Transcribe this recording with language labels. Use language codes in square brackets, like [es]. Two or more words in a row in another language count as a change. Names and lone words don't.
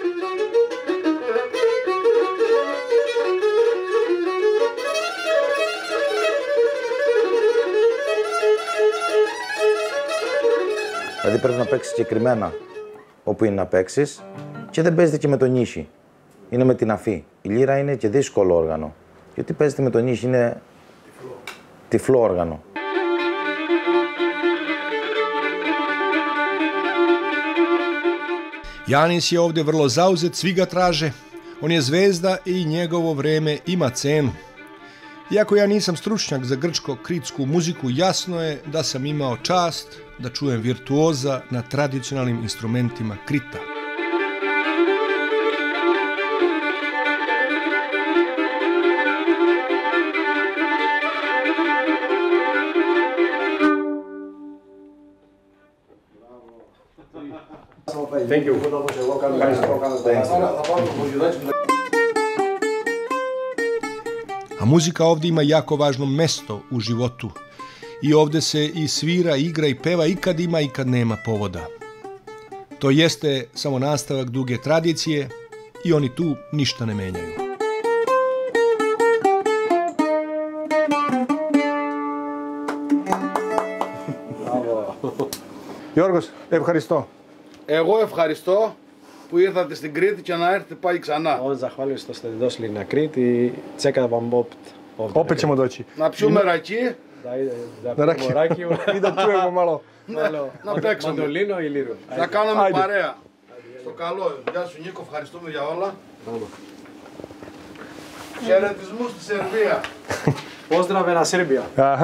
[el] Δηλαδή πρέπει να παίξεις συγκεκριμένα όπου είναι να παίξεις και δεν παίζεται και με το νύχι. Είναι με την αφή. Η λύρα είναι και δύσκολο όργανο. Γιατί παίζεται με το νύχι, είναι τυφλό όργανο. [sr] Janis je ovdje vrlo zauzet, svi ga traže. On je zvezda i njegovo vreme ima cenu. Iako ja nisam stručnjak za grčko-kritsku muziku, jasno je da sam imao čast da čujem virtuoza na tradicionalnim instrumentima Krita. [en] Thank you. [sr] A muzika ovdje ima jako važno mesto u životu. I ovdje se i svira, igra i peva i kad ima i kad nema povoda. To jeste samo nastavak duge tradicije i oni tu ništa ne menjaju. [el] Γιώργος, ευχαριστώ. Εγώ ευχαριστώ που ήρθατε στην Κρήτη και να έρθετε πάλι ξανά. [sr] On zahvaljujem što ste došli na Krit i čekam vam opet ovdje. Opet ćemo doći. [el] Να πιούμε ρακί, [sr] Da pijemo rakiju I da čujemo malo. [el] να παίξουμε. [sr] Mandolino i liru. [el] Θα κάνουμε παρέα. Στο καλό. Γεια σου Νίκο, ευχαριστούμε για όλα. Χαιρετισμούς στη Σερβία. [sr] Pozdrave na Srbija. Aha.